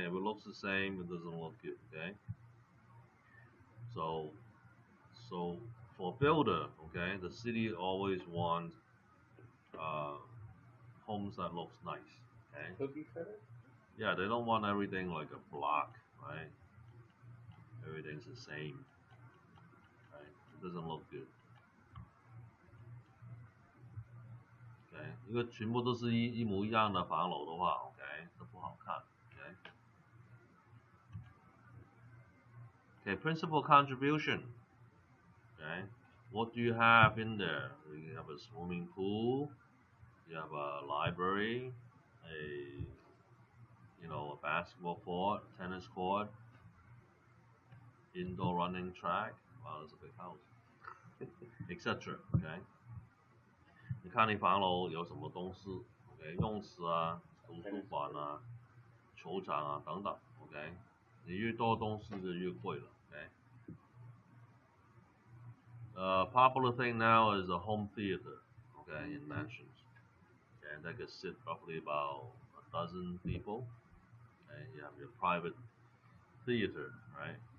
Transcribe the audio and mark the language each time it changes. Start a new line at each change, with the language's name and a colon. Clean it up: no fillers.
English: If it looks the same, it doesn't look good, okay? So for builder, okay, the city always wants uh, homes that looks nice, okay? Cookie cutter? Yeah, they don't want everything like a block, right? Everything's the same, right? It doesn't look good.
Chinese: OK，如果全部都是一模一样的房楼的话 ，OK， 都不好看 ，OK。
English: OK, principal contribution. Okay, what do you have in there? You have a swimming pool, you have a library, a basketball court, tennis court, indoor running track. Wow, that's a big house, etc. OK，
Chinese: 你看你房楼有什么东西
English: ？OK，
Chinese: 泳池啊，图书馆啊，球场啊等等
English: ，OK，
Chinese: 你越多东西就越贵了
English: ，OK。Popular thing now is a home theater, okay, in mansions, and that could sit roughly about a dozen people, and you have your private theater, right?